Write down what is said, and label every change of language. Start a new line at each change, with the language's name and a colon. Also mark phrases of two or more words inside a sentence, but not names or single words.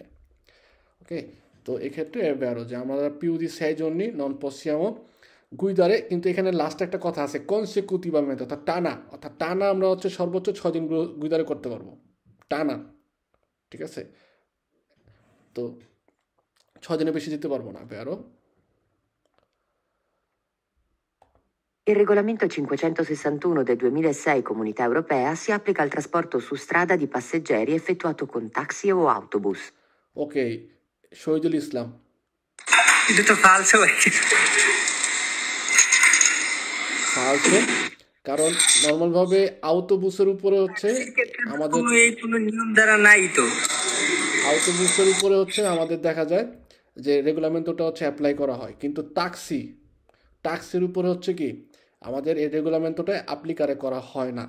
Bangla: ওকে, তো এক্ষেত্রে ব্যারো যে আমরা
Italian: più di 6 giorni non possiamo guidare,
Bangla: কিন্তু এখানে লাস্ট একটা কথা আছে কনসিকিউটিভamente অর্থাৎ টানা, অর্থাৎ টানা আমরা হচ্ছে সর্বোচ্চ 6 দিন গুইদারে করতে পারবো টানা, ঠিক আছে। তো 6 দিনের বেশি যেতে পারবো না ব্যারো।
Italian: Il regolamento 561 del 2006 Comunità Europea si applica al trasporto su strada di passeggeri effettuato con taxi o autobus.
Bangla: ওকে, শহীদুল ইসলাম। এটা তো ফালসো। ফালসো। কারণ নর্মালভাবে আউটোবুসের উপরে হচ্ছে সেক্ষেত্রে তো আমাদের কোনো নিয়ম দ্বারা নাই তো। আউটোবুসের উপরে হচ্ছে আমাদের দেখা যায় যে রেগুলামেন্টটা হচ্ছে অ্যাপ্লাই করা হয়, কিন্তু ট্যাক্সির উপরে হচ্ছে কি আমাদের এই রেগুলামেন্টটা অ্যাপ্লিকারে করা হয় না।